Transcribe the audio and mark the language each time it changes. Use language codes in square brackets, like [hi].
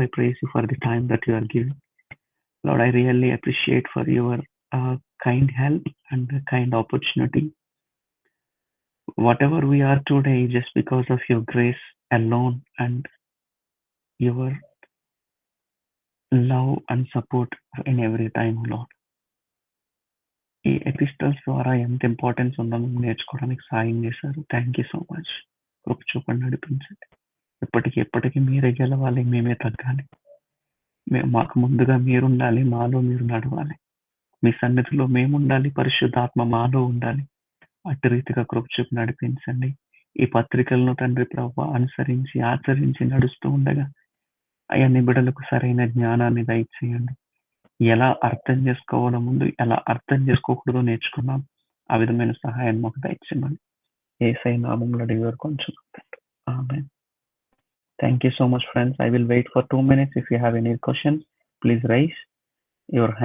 [en] I praise you for the time that you are giving. Lord, I really appreciate for your kind help and kind opportunity. Whatever we are today, just because of your grace alone and your love and support in every time, Lord. [te] ఈ epistles ద్వారా ఎంత importance ఉందో మేము నేర్చుకోవడానికి సాయం చేశారు. [en] Thank you so much. [te] కృప చూపండి, నడిపించండి. ఎప్పటికీ మీరే గెలవాలి, మేమే తగ్గాలి. మాకు ముందుగా మీరుండాలి, మాలో మీరు నడవాలి. మీ సన్నిధిలో మేముండాలి, పరిశుద్ధాత్మ మాలో ఉండాలి. అట్టి రీతిగా కృప చూపి నడిపించండి. ఈ పత్రికలను తండ్రి ప్రభువా అనుసరించి, ఆచరించి నడుస్తూ ఉండగా అయా నీ బిడ్డలకు సరైన జ్ఞానాన్ని దయచేయండి. ఎలా అర్థం చేసుకోవాలో ముందు ఎలా అర్థం చేసుకోకూడదో నేర్చుకున్నాం. ఆ విధమైన సహాయం మాకు దయచేయమని యేసయ్య నామములో అడిగి వేడుకొంచున్నాం. ఆమేన్. [en] Thank you so much, friends. I will wait for 2 minutes. If you have any questions, please raise your hand.